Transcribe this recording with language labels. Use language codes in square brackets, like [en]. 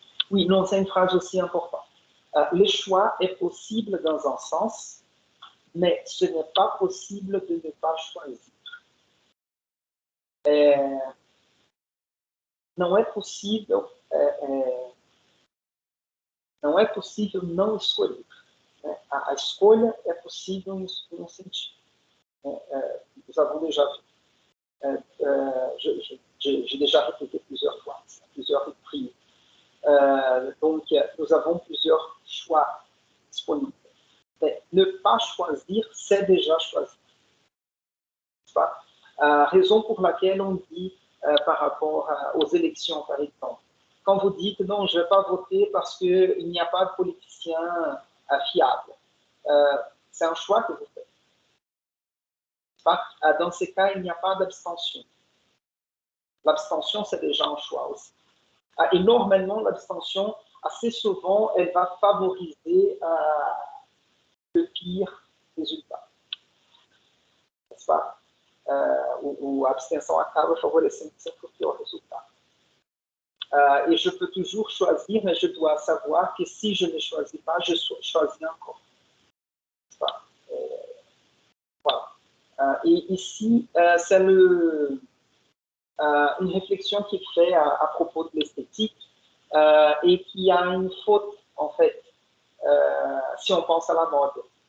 [fr] Oui, non, c'est une phrase aussi importante. Le choix est possible dans un sens, mais ce n'est pas possible de ne pas choisir. [pt] Não é possível não escolher. A escolha é possível em um sentido. [fr] Nous avons déjà vu. J'ai déjà répété plusieurs fois, plusieurs reprises. Donc, nous avons plusieurs choix disponibles. Mais ne pas choisir, c'est déjà choisir. Raison pour laquelle on dit par rapport aux élections, par exemple, quand vous dites non, je ne vais pas voter parce qu'il n'y a pas de politicien fiable, c'est un choix que vous faites. Dans ces cas, il n'y a pas d'abstention. L'abstention, c'est déjà un choix aussi. Et normalement, l'abstention, assez souvent, elle va favoriser le pire résultat. N'est-ce pas? [pt] Ou a abstenção acaba favorecendo sempre o pior résultat. [fr] Et je peux toujours choisir, mais je dois savoir que si je ne choisis pas, je choisis encore. Voilà. Et ici, c'est une réflexion qui est faite à propos de l'esthétique et qui a une faute, en fait, si on pense à la mode.